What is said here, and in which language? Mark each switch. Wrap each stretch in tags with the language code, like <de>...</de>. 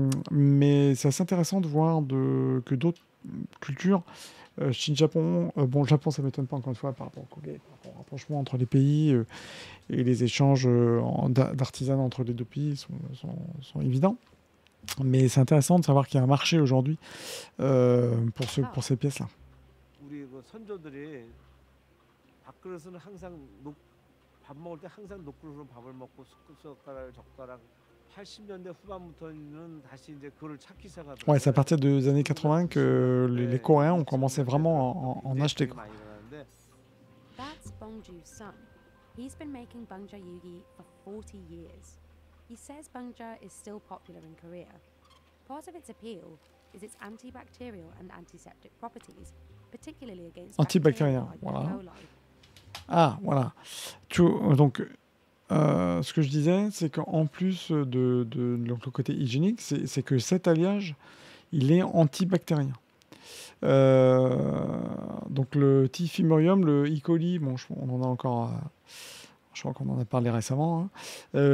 <fr>Mais c'est assez intéressant de voir que d'autres cultures, Chine-Japon, bon le Japon ça m'étonne pas encore une fois par rapport au rapprochement entre les pays et les échanges d'artisanat entre les deux pays sont évidents. Mais c'est intéressant de savoir qu'il y a un marché aujourd'hui pour ces pièces-là.</fr> <ko>우리 그 선조들이 밥그릇은 항상 밥 먹을 때 항상 녹그릇으로 밥을 먹고 숟가락 젓가락 80년대 후반부터는 다시 이제 그걸 찾기 시작하더라고요.</ko> <fr>Ouais, c'est à partir des années 80 que les Coréens ont commencé vraiment à en acheter. Quoi.</fr> <en>That's Bongju's son. He's been making Bangja Yugi for 40 years. He says Bangja is still popular in Korea. Part of its appeal is its antibacterial and antiseptic properties, particularly against</en> <fr>Antibactérien,</fr> <en>bacteria like</en> <fr>voilà.</fr> <en>E. coli.</en> <fr>Ah, voilà. Donc, ce que je disais, c'est qu'en plus donc, le côté hygiénique, c'est que cet alliage, il est antibactérien. Donc le Typhimurium, le E. coli, bon, on en a encore... je crois qu'on en a parlé récemment. Hein.</fr>